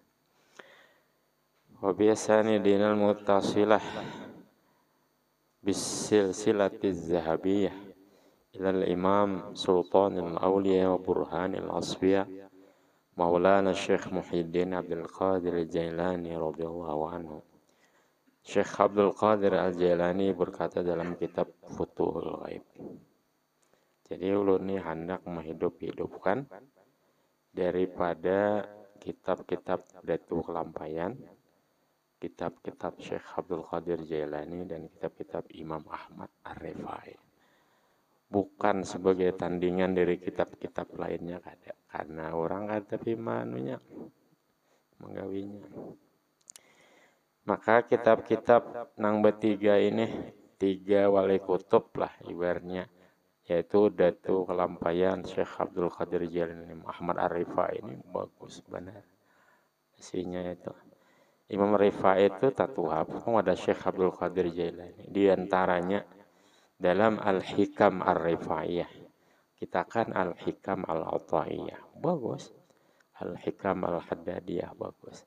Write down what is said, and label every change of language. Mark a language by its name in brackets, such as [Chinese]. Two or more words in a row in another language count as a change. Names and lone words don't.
[Arabic] وبأسانيدنا المتصلة بالسلسلة الذهبية إلى الإمام سلطان الأولياء وبرهان الأصفياء مولانا الشيخ محيي الدين عبد القادر الجيلاني رضي الله عنه. [Indonesian] Syekh Abdul Qadir Al-Jailani berkata dalam kitab Futuhul Ghaib. [Banjar] Jadi ulun ini hendak menghidup-hidupkan daripada kitab-kitab Datuk Kelampayan, kitab-kitab Syekh Abdul Qadir Jailani dan kitab-kitab Imam Ahmad Ar-Rifai. Bukan sebagai tandingan dari kitab-kitab lainnya kada. Karena orang kada pimanunya menggawinya. Maka kitab-kitab nang bertiga ini, tiga wali kutub lah ibaratnya, yaitu Datuk Kelampayan Syekh Abdul Qadir Jailani, Ahmad Ar-Rifai ini bagus benar. Isinya itu. Imam Rifai itu tatuhab, ada Syekh Abdul Qadir Jailani. Di antaranya dalam Al-Hikam Ar-Rifaiyah. Kita kan Al-Hikam Al-Ataiyah. Bagus. Al-Hikam Al-Haddadiyah. Bagus.